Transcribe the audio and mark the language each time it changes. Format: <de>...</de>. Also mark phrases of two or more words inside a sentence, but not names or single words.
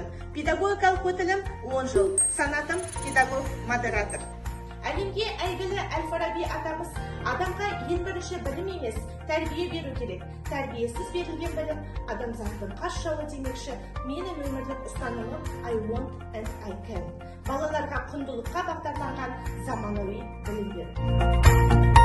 <kk>Педагогикалық өтілім 10 жыл, санатым педагог-модератор. Әлемге әйгілі Әл-Фараби атамыз адамға ең бірінші білім емес, тәрбие беру керек. Тәрбиесіз берілген білім адамзаттың қас жауы демекші. Менің өмірлік ұстанымым</kk> <en>I want and I can.</en> <kk>Балаларға құндылыққа бағдарланған заманауи білім беру.</kk>